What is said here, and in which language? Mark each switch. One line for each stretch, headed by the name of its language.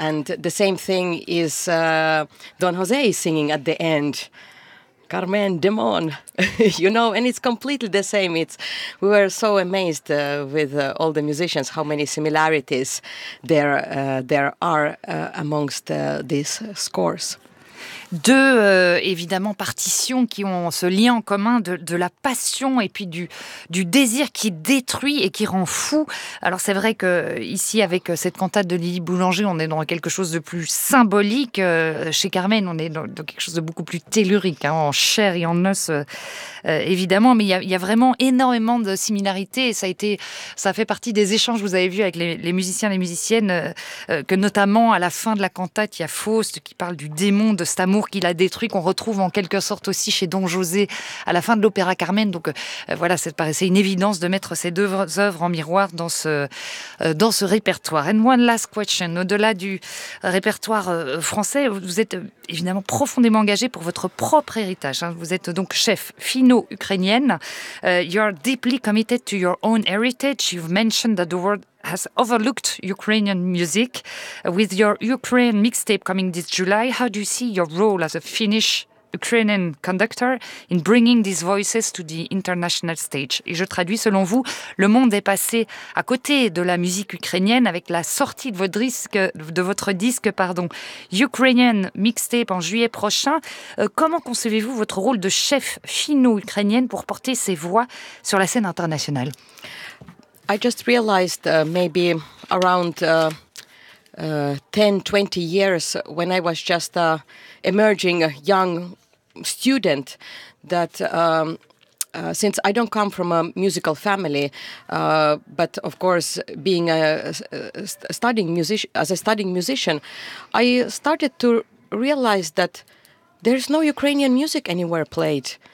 English: And the same thing is Don José singing at the end, Carmen, demon, you know, and it's completely the same. We were so amazed with all the musicians, how many similarities there are amongst these scores.
French: Deux, évidemment, partitions qui ont ce lien en commun de la passion et puis du désir qui détruit et qui rend fou. Alors c'est vrai qu'ici, avec cette cantate de Lili Boulanger, on est dans quelque chose de plus symbolique. Chez Carmen, on est dans quelque chose de beaucoup plus tellurique, hein, en chair et en os, évidemment. Mais il y a vraiment énormément de similarités. Et ça a fait partie des échanges, vous avez vu, avec les musiciens et les musiciennes, que notamment, à la fin de la cantate, il y a Faust qui parle du démon de Stamboul, amour qu'il a détruit, qu'on retrouve en quelque sorte aussi chez Don José à la fin de l'opéra Carmen. Donc voilà, ça paraissait une évidence de mettre ces deux œuvres en miroir dans ce répertoire.
English: And one last question.
French: Au-delà du répertoire français, vous êtes évidemment profondément engagé pour votre propre héritage. Vous êtes donc chef finno-ukrainienne.
English: You are deeply committed to your own heritage. You've mentioned that the world has overlooked Ukrainian music. With your Ukraine mixtape coming this July, how do you see your role as a Finnish Ukrainian conductor in bringing these voices to the international stage?
French: Et je traduis, selon vous, le monde est passé à côté de la musique ukrainienne avec la sortie de votre disque, Ukrainian mixtape en juillet prochain. Comment concevez-vous votre rôle de chef finno-ukrainienne pour porter ces voix sur la scène internationale?
English: I just realized maybe around 10-20 years, when I was just an emerging young student, that since I don't come from a musical family, but of course being a studying musician, I started to realize that there's no Ukrainian music anywhere played.